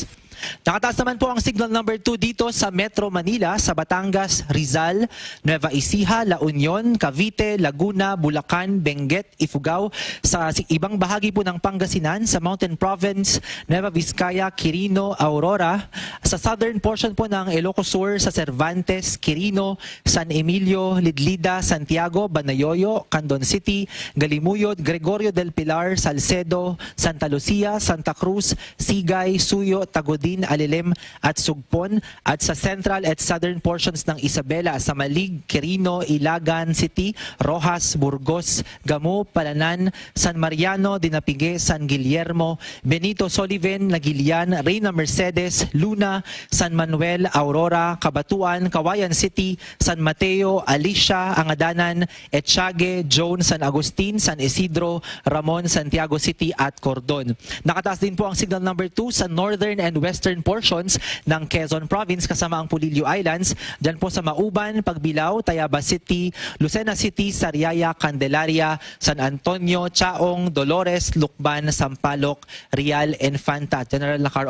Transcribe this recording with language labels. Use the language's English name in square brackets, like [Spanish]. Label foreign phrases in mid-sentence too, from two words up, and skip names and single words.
[Filipino] Nakataas naman po ang signal number 2 dito sa Metro Manila, sa Batangas, Rizal, Nueva Ecija, La Union, Cavite, Laguna, Bulacan, Benguet, Ifugao, sa ibang bahagi po ng Pangasinan, sa Mountain Province, Nueva Vizcaya, Quirino, Aurora, sa [English] southern portion [Filipino] po ng Ilocos Sur, sa Cervantes, Quirino, San Emilio, Lidlida, Santiago, Banayoyo, Candon City, Galimuyod, Gregorio del Pilar, Salcedo, Santa Lucia, Santa Cruz, Sigay, Suyo, Tagodin, Alilem at Sugpon, at sa central at southern portions ng Isabela, sa Malig, Quirino, Ilagan City, Rojas, Burgos, Gamo, Palanan, San Mariano, Dinapigue, San Guillermo, Benito Soliven, Nagilian, Reyna Mercedes, Luna, San Manuel, Aurora, Cabatuan, Kawayan City, San Mateo, Alicia, Angadanan, Etchague, Joan, San Agustin, San Isidro, Ramon, Santiago City at Cordon. Nakataas din po ang signal number 2 sa [English] northern and western portions [Filipino] ng Quezon Province kasama ang Pulilio Islands. Diyan po sa Mauban, Pagbilao, Tayaba City, Lucena City, Sariaya, Candelaria, San Antonio, Chaong, Dolores, Lukban, Sampaloc, Real, Infanta, General Lacar.